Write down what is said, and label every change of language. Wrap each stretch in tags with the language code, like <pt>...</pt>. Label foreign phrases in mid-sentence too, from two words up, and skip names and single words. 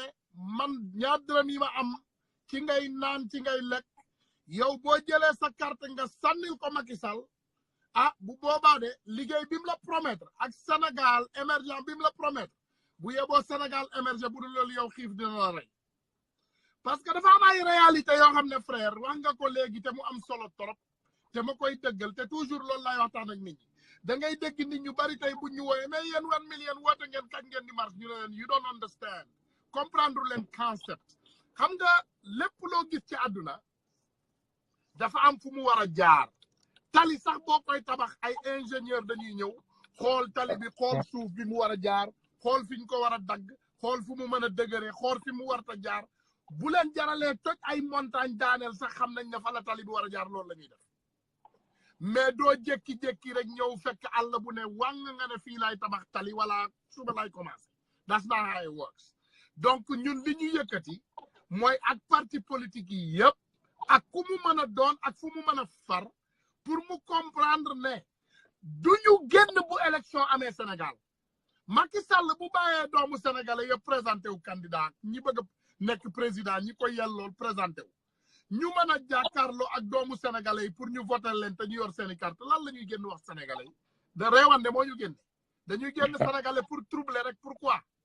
<wo>man ñaar dërëm yi ma am ci ngay naan ci ngay lekk yow boo jëlee sa carte nga sànnil ko Macky Sall bu boobaa de liggéey bi mu la promettre ak Sénégal émergent bi mu la promettre bu yeboo Sénégal émergent bu dul loolu yow xiif dina la rey</wo> <fr>parce que</fr> <wo>dafa am ay réalité yoo xam ne frère wax nga ko léegi te mu am solo trop te ma koy dëggal te toujours loolu laay waxtaan ak nit ñi da ngay dégg nit ñu bari tey bu ñu wooyee mais yéen 1 million woote ngeen kañ ngeen di marche ñu ne leen</wo> <en>you don't understand</en> <wo>comprendre leen concept xam nga lépp loo gis ci àdduna dafa am fu mu war a jaar tali sax boo koy tabax ay ingénieur dañuy ñëw xool tali bi xool suuf bi mu war a jaar xool fi ñu ko war a dagg xool fu mu mën a dëgëree xool fi mu warta jaar bu leen jaralee toj ay montagne daaneel sax xam nañ ne fa la tali bi war a jaar loolu la ñuy def mais doo jékki-jékki rek ñëw fekk àll bu ne wàng nga ne fii laay tabax tali wala suba laay commencé</wo> <en>that's not how it works</en> <wo>donc ñun li ñu yëkkati mooy ak</wo> <fr>parti politique</fr> <wo>yi yëpp ak ku mu mën a doon ak fu mu mën a far pour mu comprendre ne du ñu génn bu élection amee Sénégal Macky Sall bu bàyyee doomu sénégalais yëpp présenté wu candidat ñi bëgg a nekk président ñi koy yellool présenté wu ñu mën a jàkkaarloo ak doomu sénégalais yi pour ñu voter leen te ñu yor seeni carte lan la ñuy génn wax sénégalais yi de réewande moo ñu génn dañuy génn sénégalais</wo> <fr>pour troubler</fr> <wo>rek pourquoi</wo>